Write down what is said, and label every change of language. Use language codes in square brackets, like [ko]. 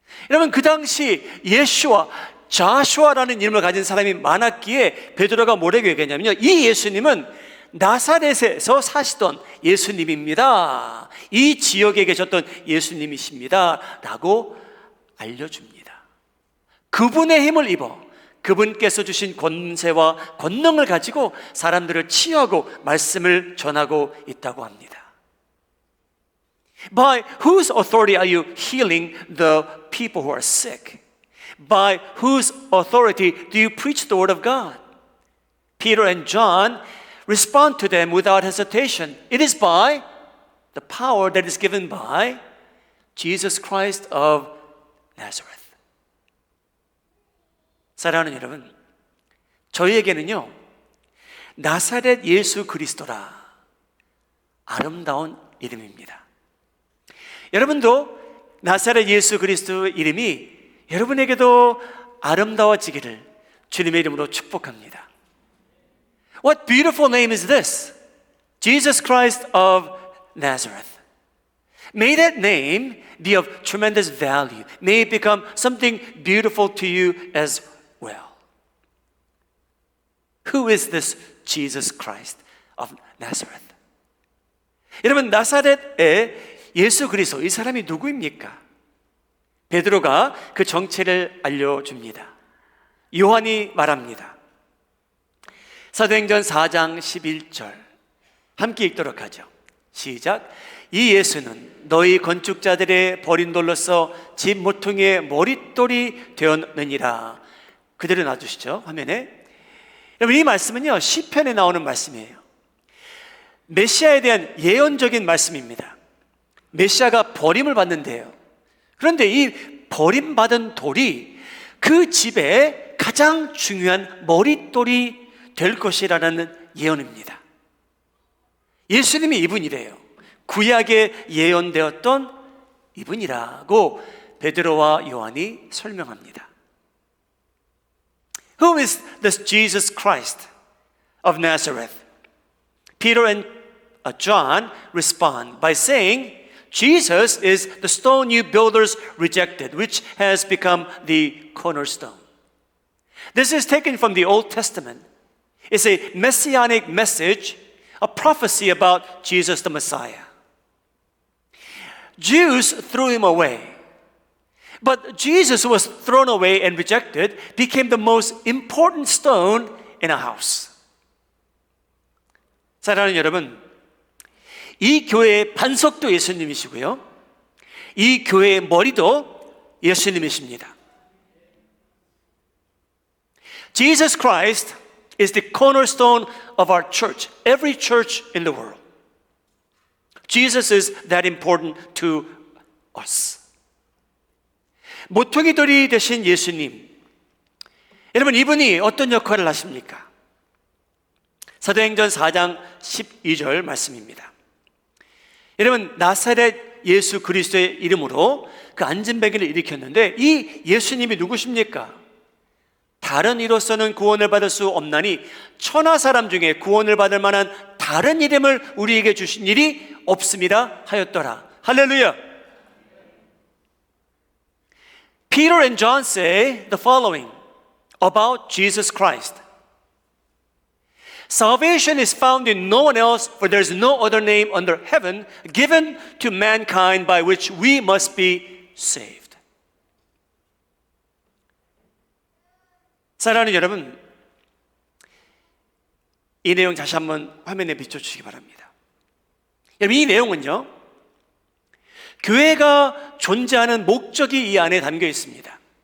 [ko] 여러분, 그 당시 예슈아, 자슈아라는 이름을 가진 사람이 많았기에 베드로가 뭐라고 얘기했냐면요, 이 예수님은 나사렛에서 사시던 예수님입니다. 이 지역에 계셨던 예수님이십니다 라고 알려줍니다. 그분의 힘을 입어 그분께서 주신 권세와 권능을 가지고 사람들을 치유하고 말씀을 전하고 있다고 합니다. [en] By whose authority are you healing the people who are sick? By whose authority do you preach the word of God? Peter and John respond to them without hesitation. It is by the power that is given by Jesus Christ of Nazareth. [ko] 사랑하는 여러분, 저희에게는요 나사렛 예수 그리스도라 아름다운 이름입니다. 여러분도 나사렛 예수 그리스도 이름이 여러분에게도 아름다워지기를 주님의 이름으로 축복합니다. [en] What beautiful name is this? Jesus Christ of Nazareth. May that name be of tremendous value. May it become something beautiful to you as well. Who is this Jesus Christ of Nazareth? [ko] 여러분, 나사렛의 예수 그리스도, 이 사람이 누구입니까? 베드로가 그 정체를 알려줍니다. 요한이 말합니다. 사도행전 4장 11절 함께 읽도록 하죠. 시작. 이 예수는 너희 건축자들의 버린 돌로서 집 모퉁이의 머릿돌이 되었느니라. 그대로 놔두시죠, 화면에. 여러분, 이 말씀은요 시편에 나오는 말씀이에요. 메시아에 대한 예언적인 말씀입니다. 메시아가 버림을 받는데요, 그런데 이 버림받은 돌이 그 집의 가장 중요한 머릿돌이 될 것이라는 예언입니다. 예수님이 이분이래요. 구약에 예언되었던 이분이라고 베드로와 요한이 설명합니다. [en] Who is this Jesus Christ of Nazareth? Peter and John respond by saying, Jesus is the stone you builders rejected, which has become the cornerstone. This is taken from the Old Testament. It's a messianic message, a prophecy about Jesus the Messiah. Jews threw him away. But Jesus was thrown away and rejected, became the most important stone in a house. [ko] 사랑하는 여러분, 이 교회의 반석도 예수님이시고요, 이 교회의 머리도 예수님이십니다. [en] Jesus Christ is the cornerstone of our church, every church in the world. Jesus is that important to us. [ko] 모퉁이 돌이 되신 예수님, 여러분 이분이 어떤 역할을 하십니까? 사도행전 4장 12절 말씀입니다. 여러분, 나사렛 예수 그리스도의 이름으로 그 안진뱅이를 일으켰는데 이 예수님이 누구십니까? 다른 이로서는 구원을 받을 수 없나니 천하 사람 중에 구원을 받을 만한 다른 이름을 우리에게 주신 일이 없습니다 하였더라. 할렐루야. [en] Peter and John say the following about Jesus Christ. Salvation is found in no one else, for there is no other name under heaven given to mankind by which we must be saved. [ko] 사랑하는 여러분, 이 내용 다시 한번 화면에 비춰주시기 바랍니다. 여러분, 이 내용은요, 교회가 존재하는 목적이 이 안에 담겨 있습니다.